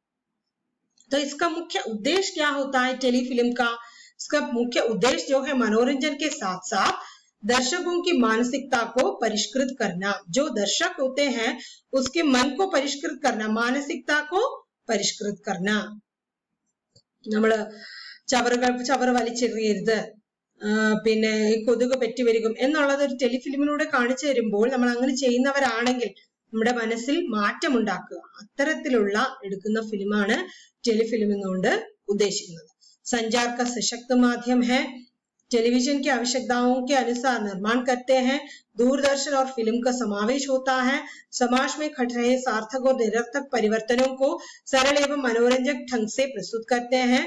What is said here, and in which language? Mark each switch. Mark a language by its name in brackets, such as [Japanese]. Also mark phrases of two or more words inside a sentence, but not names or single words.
[Hindi] तो इसका मुख्य उद्देश्य क्या होता है टेलीफिल्म का? इसका मुख्य उद्देश्य जो है मनोरंजन के साथ साथ दर्शकों की मानसिकता को परिष्कृत करना। जो दर्शक होते हैं उसके मन को परिष्कृत करना, मानसिकता को परिष्कृत करना। [Malayalam] നമ്മള് ചവറ് വലിച്ചെറിയരുത്, പിന്നെ കൊതുക് പെറ്റി വരികും എന്നുള്ളത് ഒരു ടെലിഫിലിമിലൂടെ കാണിച്ചു തരുമ്പോൾ നമ്മൾ അങ്ങനെ ചെയ്യുന്നവരാണെങ്കിൽ നമ്മുടെ മനസ്സിൽ മാറ്റം ഉണ്ടാക്കുക. അത്തരത്തിലുള്ള എടുക്കുന്ന ഫിലിമാണ് टेलीफिल्म എന്നുകൊണ്ട് उद्देशिക്കുന്നത്। [Hindi] संचार का सशक्त माध्यम है। टेलीविजन की आवश्यकताओं के अनुसार निर्माण करते हैं। दूरदर्शन और फिल्म का समावेश होता है। समाज में घट रहे सार्थक और निरर्थक परिवर्तनों को सरल एवं मनोरंजक ढंग से प्रस्तुत करते हैं।